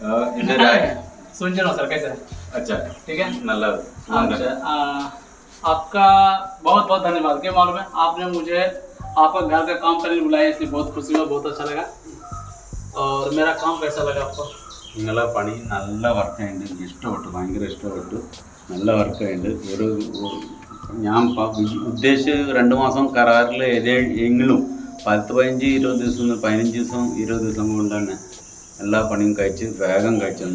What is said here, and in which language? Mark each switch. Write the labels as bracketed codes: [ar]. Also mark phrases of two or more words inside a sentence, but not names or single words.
[hi] इधर आए। सुन लो सर कैसे? अच्छा ठीक है। नल्ला अच्छा, आपका बहुत बहुत धन्यवाद। क्या मालूम है, आपने मुझे आपका घर का काम करने बुलाया, इसलिए बहुत खुशी हुआ, बहुत अच्छा लगा। और मेरा काम कैसा लगा आपको? [ml] നിങ്ങളെ പണി നല്ല വർക്കായിട്ട് ഇഷ്ടപ്പെട്ടു, ഭയങ്കര ഇഷ്ടപ്പെട്ടു. നല്ല വർക്കായിട്ട് ഞാൻ ഉദ്ദേശിച്ച് 2 മാസം കരാറിൽ എങ്കിലും 10-15-20 ദിവസം 15 ദിവസം 20 ദിവസം കൊണ്ട് തന്നെ എല്ലാ പണിയും കഴിച്ച് വേഗം കഴിച്ചു തന്നു.